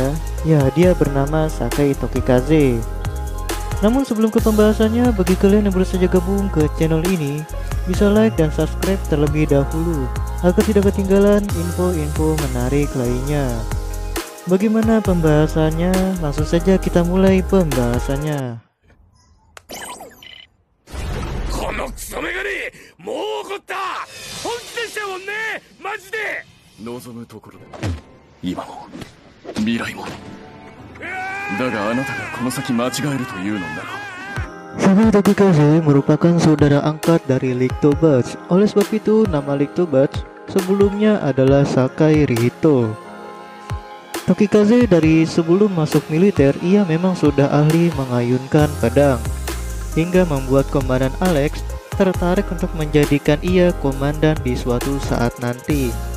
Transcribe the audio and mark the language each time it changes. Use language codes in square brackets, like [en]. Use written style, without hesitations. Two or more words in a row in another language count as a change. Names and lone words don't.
[id] Ya, dia bernama Sakai Tokikaze. Namun sebelum ke pembahasannya, bagi kalian yang baru saja gabung ke channel ini, bisa like dan subscribe terlebih dahulu agar tidak ketinggalan info-info menarik lainnya. Bagaimana pembahasannya? Langsung saja kita mulai pembahasannya. [ja] このクソメガネもう怒った本気でしたもんねマジで望むところだ。今も未来も。だがあなたがこの先間違えるというのなら [id] Sakai Tokikaze merupakan saudara angkat dari Lictobus. Oleh sebab itu nama Lictobus sebelumnya adalah Sakai Rihito. Tokikaze dari sebelum masuk militer ia memang sudah ahli mengayunkan pedang, hingga membuat Komandan Alex tertarik untuk menjadikan ia komandan di suatu saat nanti.